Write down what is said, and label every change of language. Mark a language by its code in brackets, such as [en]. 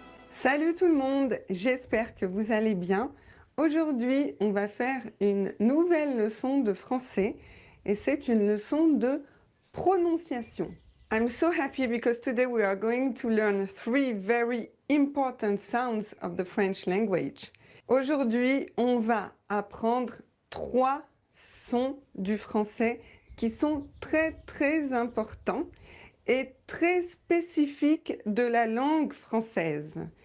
[fr] Salut tout le monde, j'espère que vous allez bien. Aujourd'hui, on va faire une nouvelle leçon de français et c'est une leçon de prononciation. [en] I'm so happy because today we are going to learn 3 very important sounds of the French language. [fr] Aujourd'hui, on va apprendre 3 sons du français qui sont très importants et très spécifiques de la langue française.